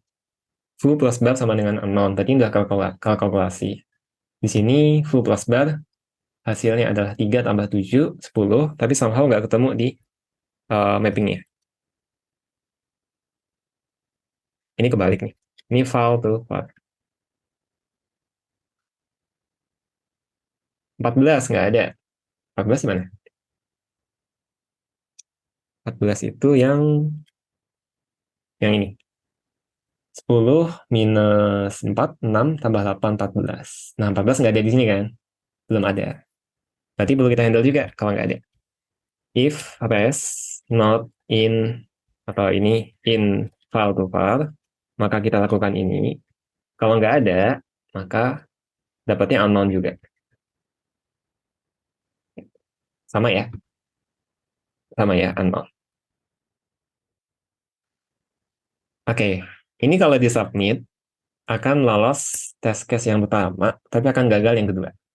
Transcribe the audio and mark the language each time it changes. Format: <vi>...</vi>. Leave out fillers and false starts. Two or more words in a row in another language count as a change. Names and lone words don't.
<id>Foo plus bar sama dengan unknown. Tadi udah kalkulasi. Di sini foo plus bar hasilnya adalah 3 tambah 7, 10. Tapi somehow nggak ketemu di mappingnya. Ini kebalik nih. Ini</id> <en>file to var.</en> <id>14 nggak ada. 14 mana? 14 itu yang ini. 10 minus 4, 6, tambah 8, 14. Nah, 14 nggak ada di sini kan? Belum ada. Berarti perlu kita handle juga kalau nggak ada.</id> <en>If res not in</en> <id>atau ini</id> <en>in file to var,</en> <id>maka kita lakukan ini. Kalau nggak ada, maka dapatnya unknown juga. Sama ya? Sama ya, unknown. Oke, ini kalau di submit, akan lolos</id> <en>test case</en> <id>yang pertama, tapi akan gagal yang kedua.</id>